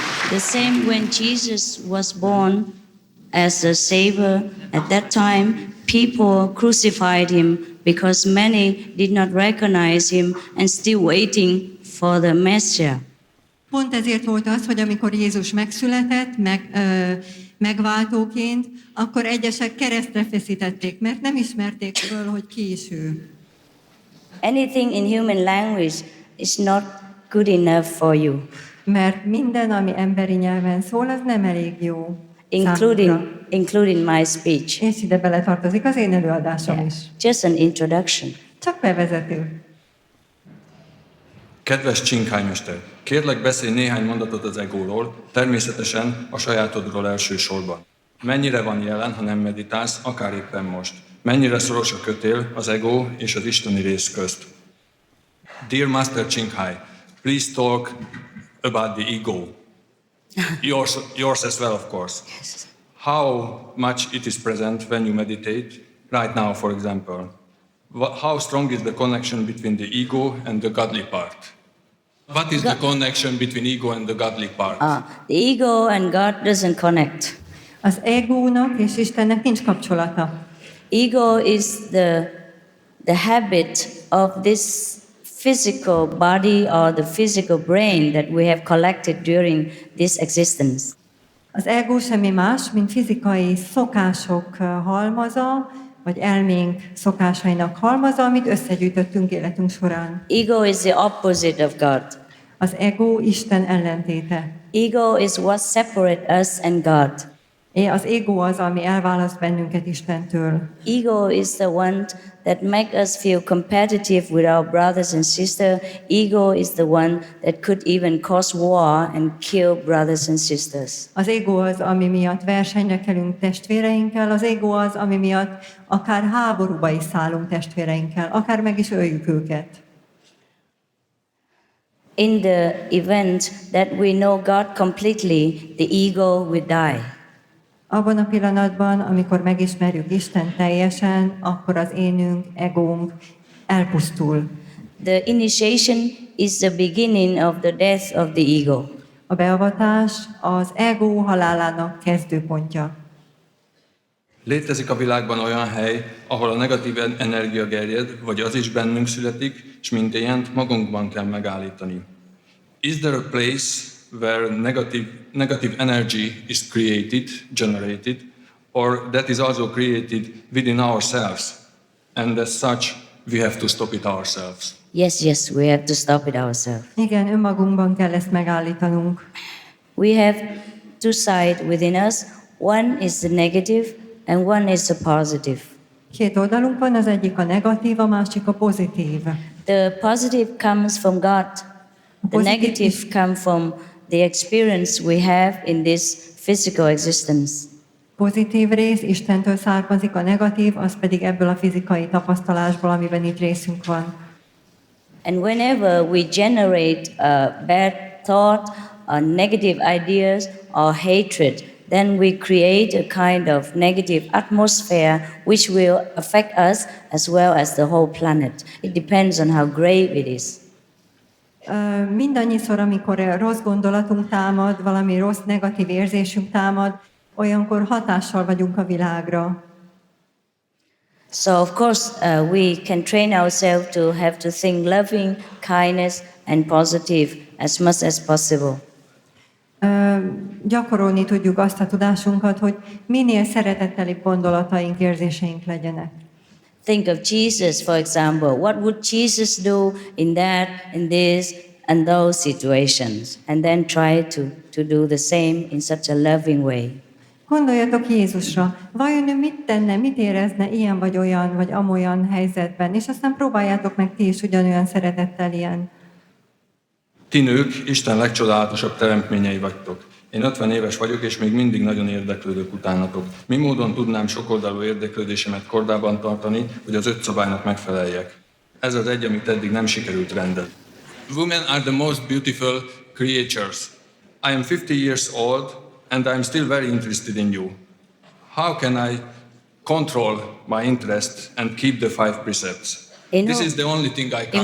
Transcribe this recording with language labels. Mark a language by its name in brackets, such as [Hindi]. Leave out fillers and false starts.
[English] The same when Jesus was born as a Savior, at that time people crucified him because many did not recognize him and still waiting for the Messiah. [Hungarian] Pont ezért volt az, hogy amikor Jézus megszületett, megváltóként, akkor egyesek keresztre feszítették, mert nem ismerték föl, hogy ki is ő. [English] Anything in human language is not good enough for you. [Hungarian] Mert minden, ami emberi nyelven szól, az nem elég jó. [English] Including my speech. [Hungarian] És ide beletartozik az én előadásom is. [English] Just an introduction. [Hungarian] Csak bevezető. Kedves csinkhálymester, kérlek beszélj néhány mondatot az egóról, természetesen a sajátodról elsősorban. Mennyire van jelen, ha nem meditálsz, akár éppen most? Mennyire szoros a kötél az ego és az isteni rész közt? [English] Dear Master Chinkhai, please talk about the ego. Yours as well, of course. Yes. How much it is present when you meditate, right now, for example. How strong is the connection between the ego and the godly part? What is the connection between ego and the godly part? The ego and God doesn't connect. [Hungarian] Az egónak és Istennek nincs kapcsolata. [English] Ego is the habit of this physical body or the physical brain that we have collected during this existence. [Hungarian] Az ego semmi más, mint fizikai szokások halmaza, vagy elménk szokásainak halmaza, amit összegyűjtöttünk életünk során. [English] Ego is the opposite of God. [Hungarian] Az ego Isten ellentéte. [English] Ego is what separates us and God. [Hungarian] Az ego az, ami elválaszt bennünket Istentől. [English] Ego is the one that makes us feel competitive with our brothers and sisters. Ego is the one that could even cause war and kill brothers and sisters. [Hungarian] Az ego az, ami miatt versenyre kelünk testvéreinkkel, az ego az, ami miatt akár háborúba is szállunk testvéreinkkel, akár meg is öljük őket. [English] In the event that we know God completely, the ego will die. [Hungarian] Abban a pillanatban, amikor megismerjük Isten teljesen, akkor az énünk, egónk elpusztul. [English] The initiation is the beginning of the death of the ego. [Hungarian] A beavatás az ego halálának kezdőpontja. Létezik a világban olyan hely, ahol a negatív energia gerjed, vagy az is bennünk születik, és mintélyent magunkban kell megállítani. [English] Is there a place where negative energy is created, generated, or that is also created within ourselves, and as such we have to stop it ourselves? Yes, we have to stop it ourselves. [Hungarian] Igen, önmagunkban kell ezt megállítanunk. [English] We have two sides within us. One is the negative and one is the positive. [Hungarian] Két oldalunk van, az egyik a negatív, a másik a pozitív. [English] The positive comes from God. The negative comes from the experience we have in this physical existence. [Hungarian] Pozitív rész Istentől származik, a negatív, az pedig ebből a fizikai tapasztalásból, amiben itt részünk van. [English] And whenever we generate a bad thought, or negative ideas, or hatred, then we create a kind of negative atmosphere which will affect us as well as the whole planet. It depends on how grave it is. [Hungarian] Mindannyiszor, amikor rossz gondolatunk támad, valami rossz, negatív érzésünk támad, olyankor hatással vagyunk a világra. [English] So of course we can train ourselves to have to think loving, kindness and positive as much as possible. [Hungarian] Gyakorolni tudjuk azt a tudásunkat, hogy minél szeretettelibb gondolataink, érzéseink legyenek. [English] Think of Jesus, for example. What would Jesus do in that, in this, and those situations? And then try to do the same in such a loving way. [Hungarian] Gondoljatok Jézusra. Vajon ő mit tenne, mit érezne ilyen vagy olyan, vagy amolyan helyzetben, és aztán próbáljátok meg ti is ugyanolyan szeretettel ilyen. Ti nők Isten legcsodálatosabb teremtményei vagytok. Én 50 éves vagyok, és még mindig nagyon érdeklődök utánatok. Mi módon tudnám sokoldalú érdeklődésemet kordában tartani, hogy az 5 szabálynak megfeleljek? Ez az egy, amit eddig nem sikerült rendezni. [English] Women are the most beautiful creatures. I am 50 years old, and I am still very interested in you. How can I control my interest and keep the 5 precepts? This is the only thing I can.